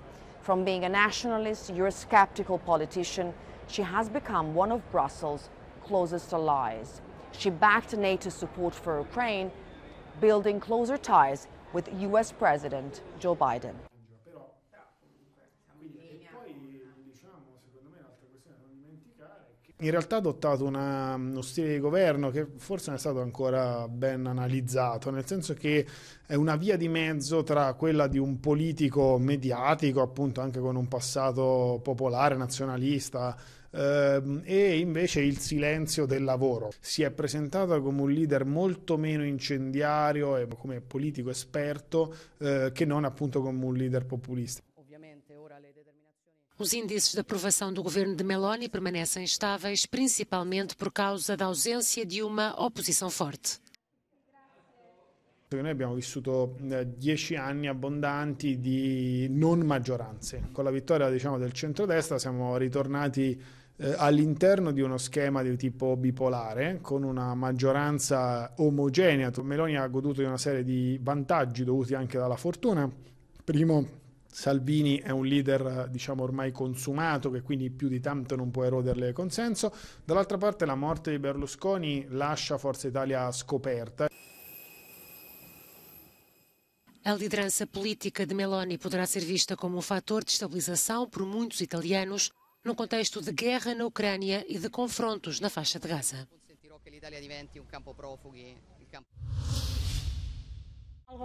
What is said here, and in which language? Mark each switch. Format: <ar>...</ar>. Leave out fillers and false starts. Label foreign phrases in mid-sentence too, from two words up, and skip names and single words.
<en>From being a nationalist, Eurosceptical politician, she has become one of Brussels' closest allies. She backed NATO support for Ukraine, building closer ties with US President Joe Biden.</en> <it>In realtà ha adottato uno stile di governo che forse non è stato ancora ben analizzato, nel senso che è una via di mezzo tra quella di un politico mediatico, appunto anche con un passato popolare, nazionalista, e invece il silenzio del lavoro. Si è presentata come un leader molto meno incendiario e come politico esperto che non appunto come un leader populista.</it> <pt>Os índices de aprovação do governo de Meloni permanecem estáveis, principalmente por causa da ausência de uma oposição forte.</pt> <it>Noi abbiamo vissuto 10 anni abbondanti di non maggioranze. Con la vittoria, diciamo, del centrodestra siamo ritornati all'interno di uno schema di tipo bipolare, con una maggioranza omogenea. Meloni ha goduto di una serie di vantaggi dovuti anche dalla fortuna. Primo, Salvini è un leader, diciamo, ormai consumato, che quindi più di tanto non può eroderle consenso. Dall'altra parte la morte di Berlusconi lascia Forza Italia scoperta.</it> <pt>A liderança política de Meloni poderá ser vista como um fator de estabilização por muitos italianos num contexto de guerra na Ucrânia e de confrontos na faixa de Gaza.</pt>